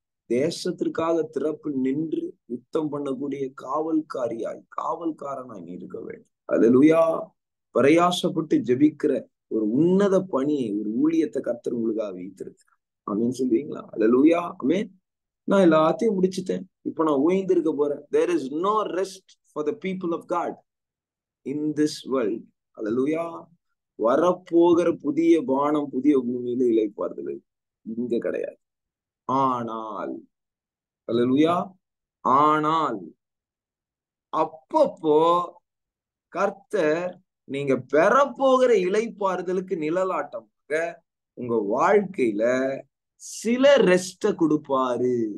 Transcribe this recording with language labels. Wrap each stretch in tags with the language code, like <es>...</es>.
<ta>தேசத்திற்காக திறப்பில் நின்று யுத்தம் பண்ணக்கூடிய காவல்காரனாய் நீ இருக்க வேண்டும். அல்லேலூயா. பிரயாசப்பட்டு ஜெபிக்கிற ஒரு உன்னத பணியை, ஒரு ஊழியத்தை கர்த்தர் உங்களுக்காக வைத்திருக்கிறார். ஆமென் சொல்லுவீங்களா? அல்லேலூயா. ஆமென். நான் எல்லாத்தையும் முடிச்சுட்டேன், இப்ப நான் ஓய்ந்திருக்க போறேன்.</ta> <en>There is no rest for the people of God in this world.</en> <ta>அல்லேலூயா. வரப்போகிற புதிய வானம் புதிய பூமியில இளைப்பாறுதல் இங்க கிடையாது. ஆனால் அல்லேலூயா, ஆனால் அப்பப்போ கர்த்தர் நீங்க பெறப்போகிற இளைப்பாறுதலுக்கு நிழலாட்டமாக உங்க வாழ்க்கையில சில ரெஸ்ட கொடுப்பாரு.</ta>